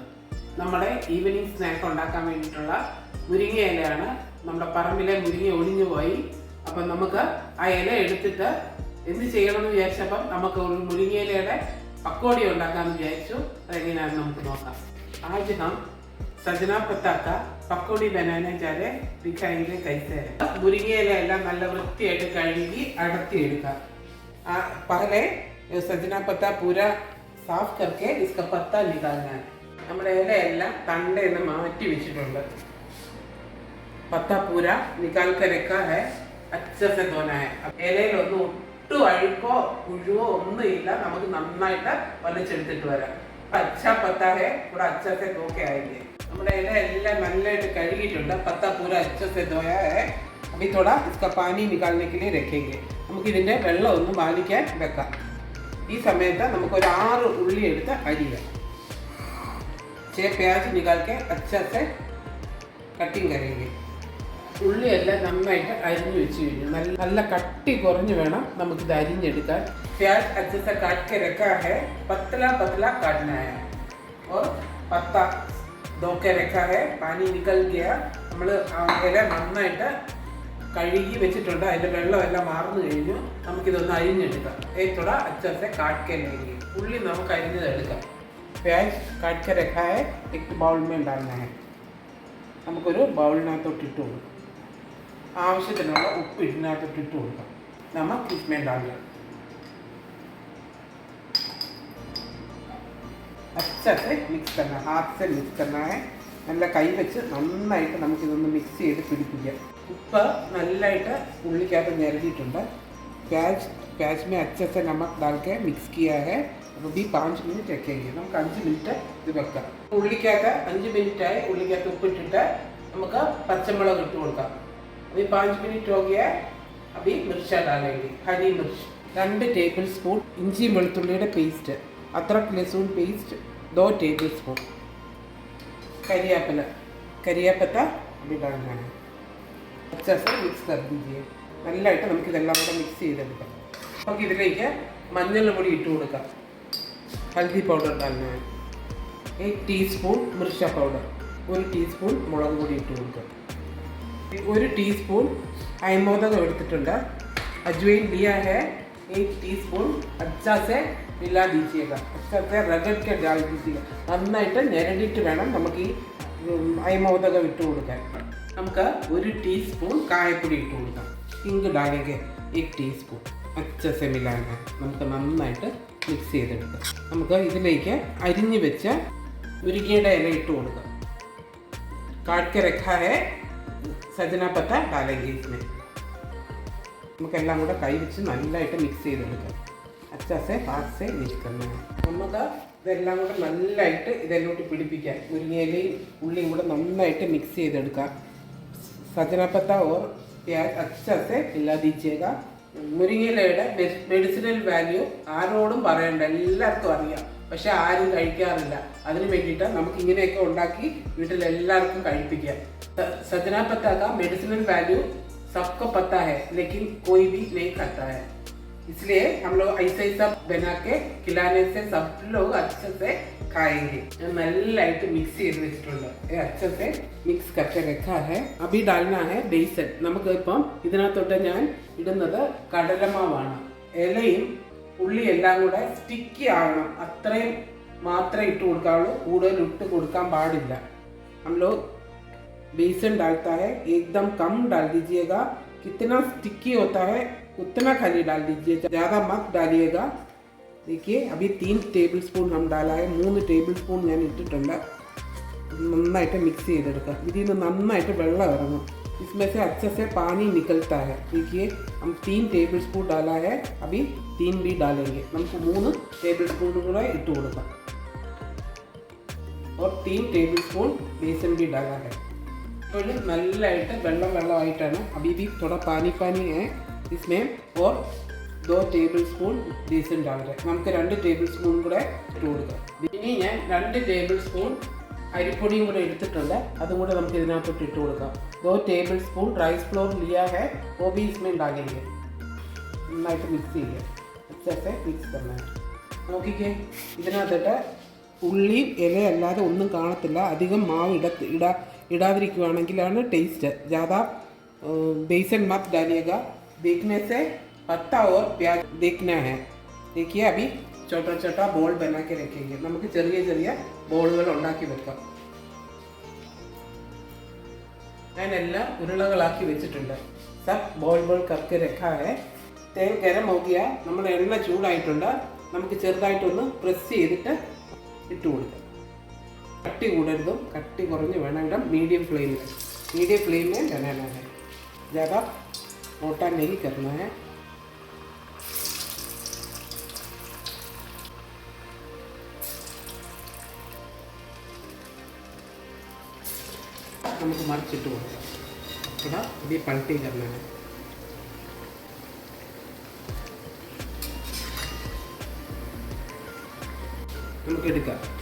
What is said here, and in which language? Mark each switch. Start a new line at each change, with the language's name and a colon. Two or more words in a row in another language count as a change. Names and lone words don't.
Malayalam: നമ്മുടെ
English: evening snack
Malayalam: ഉണ്ടാക്കാൻ വേണ്ടിയിട്ടുള്ള മുരിങ്ങ ഇലയാണ്. നമ്മുടെ പറമ്പിലെ മുരിങ്ങ ഒടിഞ്ഞു പോയി. അപ്പം നമുക്ക് ആ ഇല എടുത്തിട്ട് എന്ത് ചെയ്യണമെന്ന് വിചാരിച്ചപ്പം നമുക്ക് ഒരു മുരിങ്ങ ഇലയുടെ പക്കോടി ഉണ്ടാക്കാമെന്ന് വിചാരിച്ചു. അതെങ്ങനെയാണെന്ന് നമുക്ക് നോക്കാം.
Hindi: ആദ്യം हम सजना पत्ता का पकौड़ी बनाने जा रहे दिखाएंगे कैसे है.
Malayalam: മുരിങ്ങ ഇല एല്ലാം നല്ല വൃത്തിയായിട്ട് കഴുകി അടർത്തി എടുക്കുക.
Hindi: पहले सजना पत्ता पूरा साफ करके इसका पत्ता निकालना है.
Malayalam: നമ്മുടെ ഇലയെല്ലാം തണ്ടേന്ന് മാറ്റി വെച്ചിട്ടുണ്ട്.
Hindi: पत्ता पूरा निकाल कर रखा है. अच्छे से धोना है.
Malayalam: ഇലയിലൊന്നും ഒട്ടും അഴുക്കോ പുഴുവോ ഒന്നുമില്ല. നമുക്ക് നന്നായിട്ട് വലിച്ചെടുത്തിട്ട് വരാം.
Hindi: अच्छा पत्ता है, पूरा अच्छे से धो के आएंगे.
Malayalam: നമ്മുടെ ഇല എല്ലാം നല്ലതായിട്ട് കഴുകിയിട്ടുണ്ട്.
Hindi: पत्ता पूरा अच्छे से धोया है. अभी थोड़ा इसका पानी निकालने के लिए रखेंगे.
Malayalam: നമുക്ക് ഇതിന്റെ വെള്ളം ഒന്ന് വാലിക്കാൻ വെക്കാം. ഈ സമയത്ത് നമുക്ക് ഒരു 6 ഉള്ളി എടുത്ത് അരിയാം.
Hindi: 6 प्याज निकाल के अच्छे से कटिंग करेंगे.
Malayalam: ഉള്ളി എല്ലാം നന്നായിട്ട് അരിഞ്ഞു വെച്ച് കഴിഞ്ഞു. നല്ല കട്ടി കുറഞ്ഞു വേണം നമുക്കിത് അരിഞ്ഞെടുക്കാൻ.
Hindi: प्याज अच्छे से काट के रखा है. पतला पतला काटना है. और पत्ता धो के रखा है. पानी निकल गया.
Malayalam: നമ്മൾ ഇല നന്നായിട്ട് കഴുകി വെച്ചിട്ടുണ്ട്. അതിൻ്റെ വെള്ളമെല്ലാം മാർന്നു കഴിഞ്ഞു. നമുക്കിതൊന്ന് അരിഞ്ഞെടുക്കാം.
Hindi: थोड़ा अच्छे से काट के लेंगे.
Malayalam: ഉള്ളി നമുക്ക് അരിഞ്ഞതെടുക്കാം.
Hindi: प्याज काट के रखा है. एक बाउल में डालना है.
Malayalam: നമുക്കൊരു ബൗളിനകത്തോട്ട് ഇട്ട് കൊടുക്കാം. ആവശ്യത്തിനുള്ള ഉപ്പ് ഇതിനകത്തോട്ട് ഇട്ട് കൊടുക്കാം.
Hindi: നമുക്ക് इसमें डालना. अच्छे से मिक्स करना. हाथ से मिक्स करना है.
Malayalam: നല്ല കൈ വെച്ച് നന്നായിട്ട് നമുക്കിതൊന്ന് മിക്സ് ചെയ്ത് പിടിപ്പിക്കാം. ഉപ്പ് നല്ലതായിട്ട് ഉള്ളിക്കകത്ത് ഞെരടിയിട്ടുണ്ട്.
Hindi: प्याज में अच्छे से नमक डाल के मिक्स किया है.
Malayalam: അപ്പോൾ भी 5 മിനിറ്റ് रखेंगे. നമുക്ക് 5 മിനിറ്റ് ഇത് വെക്കാം. ഉള്ളിക്കകത്ത് 5 മിനിറ്റായി. ഉള്ളിക്കകത്ത് ഉപ്പിട്ടിട്ട് നമുക്ക് പച്ചമുളക് ഇട്ട് കൊടുക്കാം.
Hindi: अभी 5 मिनट हो गया. अभी मिर्चा डालेंगे. हरी मिर्च 2
English: table spoon.
Malayalam: ഇഞ്ചി വെളുത്തുള്ളിയുടെ പേസ്റ്റ്.
Hindi: अदरक लहसुन पेस्ट 2
English: table spoon.
Hindi: करियापत्ता अभी डालना है. अच्छे से मिक्स कर दीजिए.
Malayalam: നല്ലതായിട്ട് നമുക്കിതെല്ലാം കൂടെ മിക്സ് ചെയ്തെടുക്കാം. നമുക്ക് ഇതിലേക്ക് മഞ്ഞൾ പൊടി ഇട്ട് കൊടുക്കാം.
Hindi: हल्दी पाउडर डालना है. 1 टीस्पून मिर्चा पाउडर.
Malayalam: 1 टीस्पून മുളക് പൊടി ഇട്ട് കൊടുക്കാം. 1 टीस्पून അയമോദകം എടുത്തിട്ടുണ്ട്.
Hindi: अजवाइन लिया है 1 टीस्पून. अच्छा से मिला दीजिएगा. अच्छा से रगड़ के डाल दीजिएगा.
Malayalam: നന്നായിട്ട് ഞെരടിയിട്ട് വേണം നമുക്ക് ഈ അയമോദകം ഇട്ട് കൊടുക്കാൻ. നമുക്ക് 1 टीस्पून കായപ്പൊടി ഇട്ട് കൊടുക്കാം.
Hindi: ഹിംഗ് डालेंगे 1 टीस्पून. अच्छा से मिलाना.
Malayalam: നമുക്ക് നന്നായിട്ട് മിക്സ് ചെയ്തെടുക്കാം. നമുക്ക് ഇതിലേക്ക് അരിഞ്ഞു വെച്ച മുരിങ്ങയുടെ ഇല ഇട്ട് കൊടുക്കാം.
Hindi: काट के रखा है सजना पत्ता डालेंगे इसमें.
Malayalam: നമുക്കെല്ലാം കൂടെ കൈ വെച്ച് നല്ലതായിട്ട് മിക്സ് ചെയ്തെടുക്കാം.
Hindi: अच्छा से हाथ से मिक्स करना है.
Malayalam: നമുക്ക് ഇതെല്ലാം കൂടെ നല്ലതായിട്ട് ഇതിലോട്ട് പിടിപ്പിക്കാം. മുരിങ്ങയിലയും ഉള്ളിയും കൂടെ നന്നായിട്ട് മിക്സ് ചെയ്തെടുക്കാം.
Hindi: सजना पत्ता और प्याज अच्छा से मिला दीजिएगा.
Malayalam: മുരിങ്ങയിലയുടെ
English: medicinal value
Malayalam: ആരോടും പറയണ്ട, എല്ലാവർക്കും അറിയാം. പക്ഷെ ആരും കഴിക്കാറില്ല. അതിന് വേണ്ടിയിട്ട് നമുക്ക് ഇങ്ങനെയൊക്കെ ഉണ്ടാക്കി വീട്ടിലെല്ലാവർക്കും കഴിപ്പിക്കാം.
Hindi: सजना पत्ता का
English: medicinal value
Hindi: सबको पता है, लेकिन कोई भी नहीं खाता है. इसलिए हम लोग ऐसे ही सब बना के खिलाने से सब लोग अच्छे से खाएंगे.
Malayalam: नल्लाയിട്ട് मिक्स ചെയ്ത് വെച്ചിട്ടുണ്ട്.
Hindi: अच्छे से मिक्स करके रखा है. अभी डालना है बेसन.
Malayalam: നമുക്ക് ഇപ്പം ഇതിനകത്തോട്ട് ഞാൻ ഇടുന്നത് കടലമാവാണ്. ഇലയും ഉള്ളി എല്ലാം കൂടെ സ്റ്റിക്കി ആവണം. അത്രയും മാത്രമേ ഇട്ട് കൊടുക്കാവുള്ളൂ. കൂടുതൽ ഇട്ട് കൊടുക്കാൻ പാടില്ല.
Hindi: हम लोग बेसन डालता है एकदम कम डाल दीजिएगा. कितना स्टिकी होता है उतना खाली डाल दीजिए, ज़्यादा मत डालिएगा. देखिए अभी 3
English: table spoon
Hindi: हम डाला है.
Malayalam: 3
English: table spoon
Malayalam: ഞാൻ ഇട്ടിട്ടുണ്ട്. നന്നായിട്ട് മിക്സ് ചെയ്തെടുക്കുക. ഇതിൽ നിന്ന് നന്നായിട്ട് വെള്ളം ഇറങ്ങും.
Hindi: इसमें से अच्छे से पानी निकलता है. देखिए हम 3
English: table spoon
Hindi: डाला है. अभी 3 भी डालेंगे.
Malayalam: നമുക്ക് 3
English: table spoon
Malayalam: കൂടെ ഇട്ട് കൊടുക്കാം.
Hindi: और 3
English: table spoon
Hindi: बेसन भी डाला है.
Malayalam: तो നല്ലതായിട്ട് വെള്ളമായിട്ടാണ്.
Hindi: अभी भी थोड़ा पानी है इसमें. और 2
English: table spoon
Hindi: बेसन डाल रहे.
Malayalam: നമുക്ക് 2
English: table spoon
Malayalam: കൂടെ ഇട്ട് കൊടുക്കാം. ഇനി ഞാൻ 2
English: table spoon
Malayalam: അരിപ്പൊടിയും കൂടെ എടുത്തിട്ടുണ്ട്. അതും കൂടെ നമുക്ക് ഇതിനകത്തോട്ട് ഇട്ട് കൊടുക്കാം.
Hindi: 2
English: table spoon rice flour
Hindi: लिया है, वो भी इसमें डालेंगे.
Malayalam: നന്നായിട്ട് മിക്സ് ചെയ്യുക.
Hindi: अच्छे മിക്സ് करना है.
Malayalam: നോക്കിക്കേ, ഇതിനകത്തിട്ട് ഉള്ളി ഇല അല്ലാതെ ഒന്നും കാണത്തില്ല. അധികം മാവ് ഇടാതിരിക്കുവാണെങ്കിലാണ് ടേസ്റ്റ്.
Hindi: ज़्यादा बेसन मत डालिएगा. देखने से पत्ता और प्याज देखना है. देखिए अभी छोटा छोटा बॉल बना के रखेंगे.
Malayalam: നമുക്ക് ചെറിയ ചെറിയ ബോളുകൾ ഉണ്ടാക്കി വെക്കാം. ഞാൻ എല്ലാം ഉരുളകളാക്കി വെച്ചിട്ടുണ്ട്.
Hindi: सब बॉल बॉल करके रखा है. तेल गरम हो गया.
Malayalam: നമ്മുടെ എണ്ണ ചൂടായിട്ടുണ്ട്. നമുക്ക് ചെറുതായിട്ടൊന്ന് പ്രസ് ചെയ്തിട്ട് ഇട്ട് കൊടുക്കാം. കട്ടി കൂടരുതും, കട്ടി കുറഞ്ഞ് വേണം ഇടാം.
English: medium flame
Hindi: में बनाना है. ज़्यादा मोटा नहीं करना है.
Malayalam: നമുക്ക് മറിച്ചിട്ട് കൊടുക്കാം.
Hindi: थोड़ा अभी पलटी करना है.
Malayalam: നമുക്ക് എടുക്കാം.